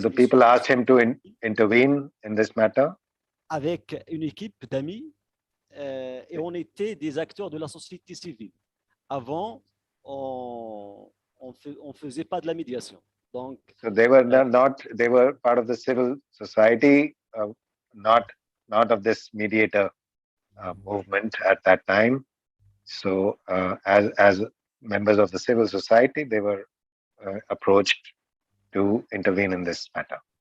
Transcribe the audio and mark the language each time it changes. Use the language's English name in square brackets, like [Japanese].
[English] So the people asked him to intervene in this matter. [French] Avec une équipe d'amis. Et on était des acteurs de la société civile. Avant, on faisait pas de la médiation. Donc, [English] so they were they were part of the civil society, not of this mediator movement at that time. So as members of the civil society, they were approached to intervene in this matter.